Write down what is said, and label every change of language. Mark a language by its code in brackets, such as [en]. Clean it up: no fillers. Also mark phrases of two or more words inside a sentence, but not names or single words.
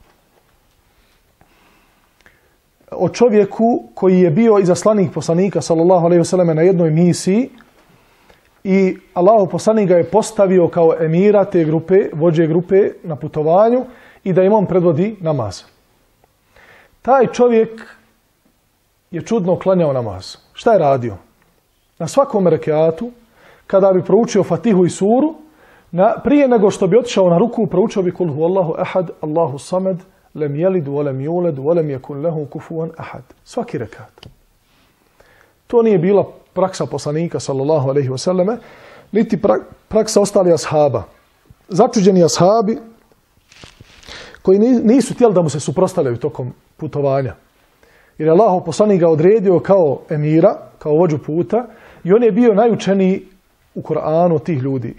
[bs] o čovjeku koji je bio izaslanik poslanika [ar] صلى الله عليه وسلم [bs] na jednoj misiji i Allahov poslanik ga je postavio kao emira te grupe, vođe grupe na putovanju i da im on predvodi namaz. Taj čovjek je čudno klanjao namaz. Šta je radio? Na svakom rekiatu, kada bi proučio Fatihu i suru, prije nego što bi otišao na ruku, proučio bi [ar] قل هو الله أحد الله الصمد لم يلد ولم يولد ولم يكن له كفوا أحد. [bs] Svaki rekiat. To nije bila praksa poslanika [ar] صلى الله عليه وسلم, [bs] niti praksa ostalih ashaba. Začuđeni ashabi koji nisu htjeli da mu se suprotstavljaju tokom putovanja. Jer je Allahov poslanik ga odredio kao emira, kao vođu puta i on je bio najučeniji u Kur'anu od tih ljudi.